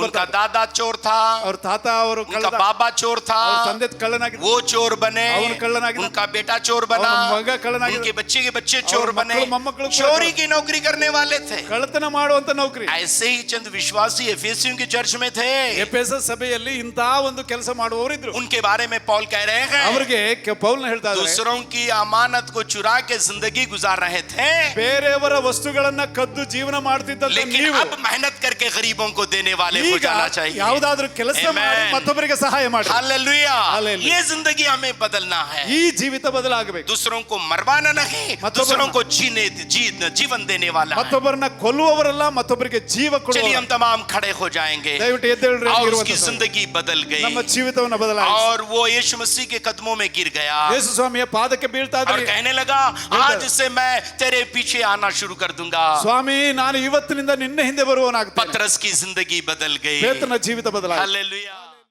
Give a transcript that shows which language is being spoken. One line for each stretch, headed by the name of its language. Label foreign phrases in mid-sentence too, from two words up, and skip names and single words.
Hindi: उनका
Kannada: ಬರ್ತಾರೆ.
Hindi: दादा चोर था,
Kannada: ಅವ್ರ ತಾತ ಅವರು
Hindi: उनका बाबा चोर था,
Kannada: ಅವ್ರ ತಂದೆ ಕಳ್ಳನಾಗಿದ್ದ,
Hindi: वो चोर बने,
Kannada: ಅವನು ಕಳ್ಳನಾಗಿದ್ದ,
Hindi: उनका बेटा चोर बना,
Kannada: ಅವನ ಮಗ ಕಳ್ಳನಾಗಿದ್ದ,
Hindi: उनके बच्चे के बच्चे चोर बने,
Kannada: ಮೊಮ್ಮಕ್ಕಳು
Hindi: चोरी की नौकरी करने वाले थे।
Kannada: ಕಳ್ಳತನ ಮಾಡುವಂತ ನೌಕರಿ.
Hindi: ऐसे ही चंद विश्वासी एफेसियों की चर्च में थे,
Kannada: ಎಫೆಸ ಸಭೆಯಲ್ಲಿ ಇಂತ ಒಂದು ಕೆಲಸ ಮಾಡುವವರು ಇದ್ರು.
Hindi: उनके बारे में पौल कह रहे हैं,
Kannada: ಅವರಿಗೆ ಪೌಲನ ಹೇಳ್ತಾ ಇದ್ದಾರೆ,
Hindi: दूसरों की अमानत को चुरा के जिंदगी गुजार रहे थे,
Kannada: ಬೇರೆಯವರ ವಸ್ತುಗಳನ್ನ ಕದ್ದು ಜೀವನ ಮಾಡ್ತಿದ್ದಂತ
Hindi: लेकिन
Kannada: ನೀವು
Hindi: अब मेहनत करके गरीबों को देने वाले हो
Kannada: ಈಗ
Hindi: जाना चाहिए.
Kannada: ಯಾವುದಾದ್ರೂ ಕೆಲಸ ಮಾಡಿ Amen. ಮತ್ತೊಬ್ಬರಿಗೆ ಸಹಾಯ ಮಾಡಿ.
Hindi: हालेलुया. Hallelujah. ये जिंदगी हमें बदलना है.
Kannada: ಈ ಜೀವಿತ ಬದಲಾಗಬೇಕು.
Hindi: दूसरों को मरवाना नहीं, दूसरों को जीवन देने वाला है.
Kannada: ಮತ್ತೊಬ್ಬರನ್ನ ಕೊಲ್ಲುವವರಲ್ಲ, ಮತ್ತೊಬ್ಬರಿಗೆ ಜೀವ
Hindi: चलिए
Kannada: ಕೊಡುವವರು.
Hindi: हम तमाम खड़े हो जाएंगे
Kannada: ದಯವಿಟ್ಟು ಎದ್ದೇಳ್ರಿ.
Hindi: और उसकी जिंदगी बदल
Kannada: ನಮ್ಮ
Hindi: गई
Kannada: ಜೀವಿತವನ್ನ ಬದಲಾಯಿಸಿ.
Hindi: और वो यीशु मसीह के कदमों में गिर गया
Kannada: ಯೇಸು ಸ್ವಾಮಿಯ ಪಾದಕ್ಕೆ ಬೀಳ್ತಾ
Hindi: और
Kannada: ಇದ್ರಿ.
Hindi: कहने लगा आज से मैं तेरे पीछे आना शुरू कर दूंगा.
Kannada: ಸ್ವಾಮಿ, ನಾನು ಇವತ್ತಿನಿಂದ ನಿನ್ನ ಹಿಂದೆ ಬರುವವನಾಗ್ತೇನೆ.
Hindi: पतरस की जिंदगी बदल गई.
Kannada: ಪೇತ್ರನ ಜೀವಿತ ಬದಲಾಯಿಸಿ.
Hindi: हालेलुया.